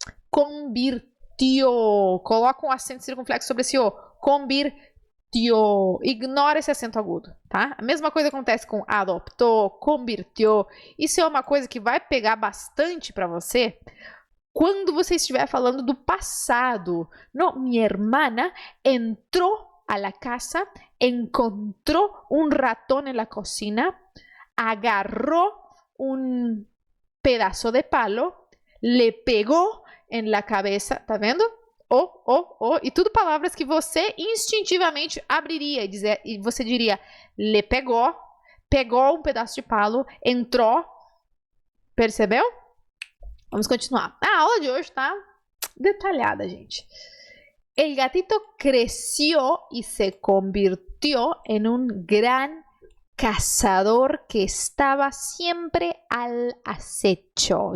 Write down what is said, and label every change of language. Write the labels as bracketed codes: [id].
[pt] Convirtió. Coloca um acento circunflexo sobre esse O. Convirtió. Ignora esse acento agudo, tá? A mesma coisa acontece com adoptou, convirtió. Isso é uma coisa que vai pegar bastante para você quando você estiver falando do passado. [es] No, mi hermana entró a la casa, encontró un ratón en la cocina, agarró un pedazo de palo, le pegó en la cabeza, [pt] tá vendo? E tudo palavras que você instintivamente abriria e você diria, [es] le pegó, [pt] pegou um pedaço de palo, entrou, percebeu? Vamos continuar. A aula de hoje tá detalhada, gente. [es] El gatito creció y se convirtió en un gran cazador que estaba siempre al acecho.